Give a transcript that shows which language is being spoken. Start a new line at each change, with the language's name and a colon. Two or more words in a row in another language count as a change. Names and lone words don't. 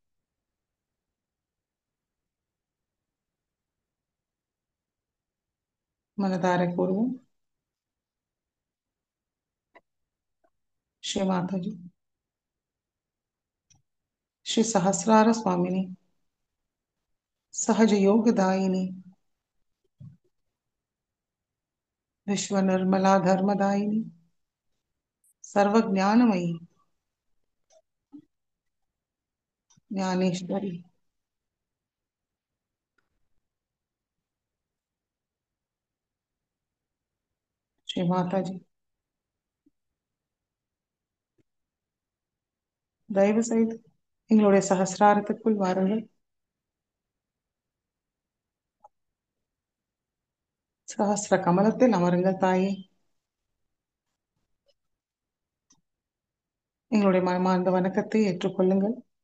Tamil: மனதார கூறுவோம் श्री माता जी
Sanskrit: श्री सहस्रार स्वामिनी सहज योगदायिनी विश्व निर्मला धर्मदायिनी सर्वज्ञानमयी ज्ञानेश्वरी श्री माता जी
Tamil: தயவு செய்து எங்களுடைய சகசிராரத்துக்குள் வாருங்கள். சகசிர கமலத்தில் அமருங்கள் தாயே. எங்களுடைய மனமார்ந்த வணக்கத்தை ஏற்றுக்கொள்ளுங்கள்.